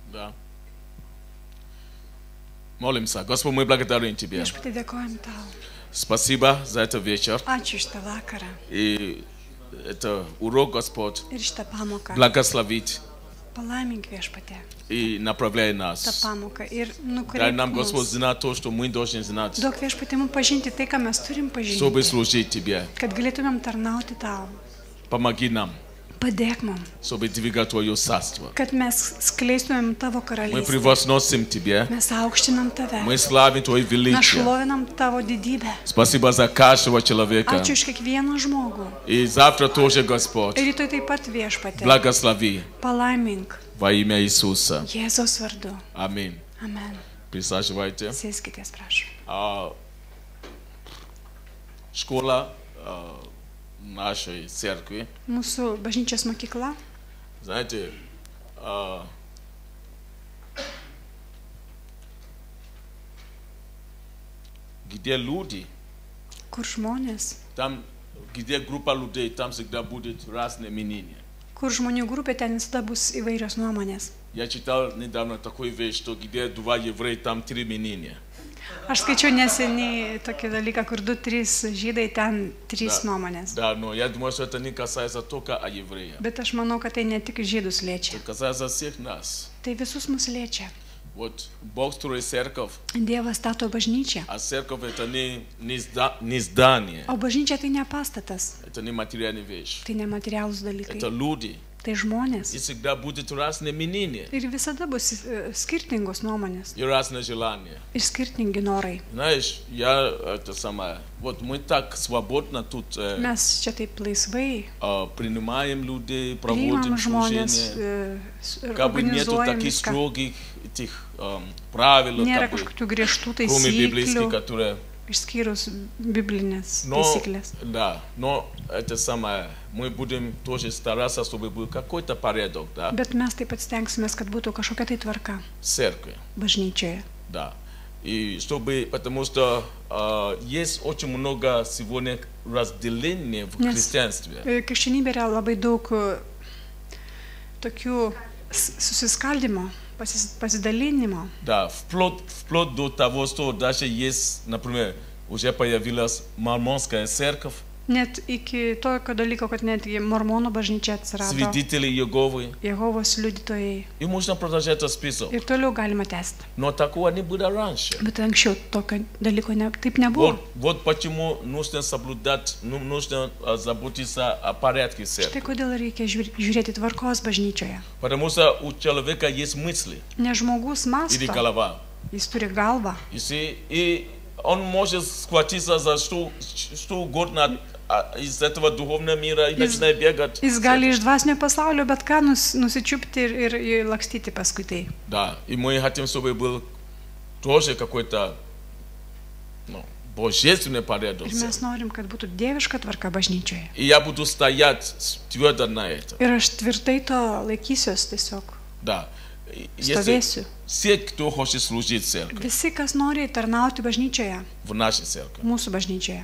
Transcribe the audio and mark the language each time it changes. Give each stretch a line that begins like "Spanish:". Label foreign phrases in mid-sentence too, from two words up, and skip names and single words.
Russian: Да. Молимся. Господь, мы благодарим Тебя.
Lithuanian: Viešpatie, dėkojam tau.
Russian: Спасибо за этот вечер.
Lithuanian: Ačiū šitą vakarą
Russian: И это урок, Господь,
Lithuanian: ir šitą pamoką.
Russian: благословить
Lithuanian: Palaimink viešpatie
Russian: и направляй
Lithuanian: tą
Russian: нас.
Lithuanian: pamoką ir
Russian: Дай нам,
Lithuanian: nukreipk
Russian: Господь,
Lithuanian: mus.
Russian: знать то, что мы должны знать,
Lithuanian: Duok viešpatie mums pažinti tai, ką mes turim
Russian: чтобы
Lithuanian: pažinti,
Russian: служить Тебе.
Lithuanian: kad galėtumėm tarnauti tau.
Russian: Помоги нам,
Lithuanian: Padėk mums,
Russian: чтобы двигать Твое царство.
Lithuanian: kad mes skleistumėm tavo
Russian: Мы
Lithuanian: karalystę.
Russian: превозносим Тебе.
Lithuanian: Mes aukštinam tave.
Russian: Мы славим Твое
Lithuanian: Mes
Russian: величие.
Lithuanian: šlovinam tavo didybę.
Russian: Спасибо за каждого человека.
Lithuanian: Ačiū už kiekvieną žmogų.
Russian: И завтра тоже, Господь,
Lithuanian: Ir rytoj taip pat viešpatie.
Russian: благослови
Lithuanian: Palaimink
Russian: во имя Иисуса.
Lithuanian: Jėzaus vardu.
Russian: Аминь.
Lithuanian: Amen.
Russian: Присаживайте.
Lithuanian: Sėskitės, prašau.
Russian: Школа нашей церкви,
Lithuanian: Mūsų bažnyčios mokykla,
Russian: знаете, где люди,
Lithuanian: kur žmonės,
Russian: там, где группа людей, там всегда будут разные мнения.
Lithuanian: kur žmonių grupė, ten visada bus įvairios nuomonės.
Russian: Я читал недавно такую вещь, что где два еврея, там три мнения.
Lithuanian: Aš skaičiau neseniai tokį dalyką, kur 2-3 žydai, ten 3 nuomonės.
Russian: Да, но я думаю, что это не касается только евреев.
Lithuanian: Bet aš manau, kad tai ne tik žydus liečia.
Russian: Это касается всех нас.
Lithuanian: Tai visus mus liečia.
Russian: Вот Бог строит церковь,
Lithuanian: Dievas stato bažnyčią.
Russian: а церковь это не здание,
Lithuanian: O bažnyčia tai ne pastatas,
Russian: это не материальная вещь.
Lithuanian: tai nematerialūs dalykai.
Russian: Это люди.
Lithuanian: Tai žmonės.
Russian: И всегда будет разные мнения
Lithuanian: Ir visada bus skirtingos nuomonės.
Russian: и разные желания.
Lithuanian: Ir skirtingi norai.
Russian: Знаешь, я это самое, вот мы так свободно тут
Lithuanian: Mes čia taip laisvai
Russian: принимаем людей, проводим
Lithuanian: priimam žmonės,
Russian: служение. Как бы нету
Lithuanian: organizuojam
Russian: таких
Lithuanian: viską.
Russian: строгих этих правил,
Lithuanian: Nėra
Russian: как бы,
Lithuanian: kažkokių griežtų
Russian: кроме библейских,
Lithuanian: taisyklių,
Russian: которые...
Lithuanian: išskyrus biblinės
Russian: Но,
Lithuanian: taisyklės.
Russian: да, но это самое, мы будем тоже стараться, чтобы был какой-то порядок, да,
Lithuanian: Bet mes taip pat stengsimės, kad būtų kažkokia tai tvarka
Russian: в церкви,
Lithuanian: bažnyčioje.
Russian: да. И чтобы, потому что есть очень много сегодня разделения в
Lithuanian: Nes
Russian: христианстве.
Lithuanian: krikščionybė yra labai daug tokių susiskaldimo, pasidalinimo.
Russian: Да, вплоть до того, что даже есть, например, уже появилась мормонская церковь,
Lithuanian: Net iki tokio dalyko, kad netgi mormonų bažnyčia atsirado,
Russian: свидетели Иеговы,
Lithuanian: Jehovos liudytojai.
Russian: и можно продолжать этот список.
Lithuanian: Ir toliau galima tęsti.
Russian: Но такого не было раньше.
Lithuanian: Bet anksčiau tokio dalyko taip nebuvo.
Russian: Вот почему нужно соблюдать, нужно заботиться о порядке церкви.
Lithuanian: Štai kodėl reikia žiūrėti tvarkos bažnyčioje.
Russian: Потому что у человека есть мысли
Lithuanian: Ne žmogus
Russian: или
Lithuanian: mąsto,
Russian: голова.
Lithuanian: jis turi galvą.
Russian: И он может схватиться за что угодно из этого духовного мира и начинает бегать.
Lithuanian: Jis gali iš dvasinio pasaulio bet ką nusičiupti ir lakstyti paskui tai.
Russian: Да, и мы хотим, чтобы был тоже какой-то божественный порядок.
Lithuanian: Ir mes norim, kad būtų dieviška tvarka bažnyčioje.
Russian: И я буду стоять твердо на этом.
Lithuanian: Ir aš tvirtai to laikysiuos tiesiog.
Russian: Да.
Lithuanian: Stovėsiu.
Russian: Все, кто хочет служить в церкви,
Lithuanian: Visi, kas nori tarnauti bažnyčioje,
Russian: в нашей церкви,
Lithuanian: mūsų bažnyčioje,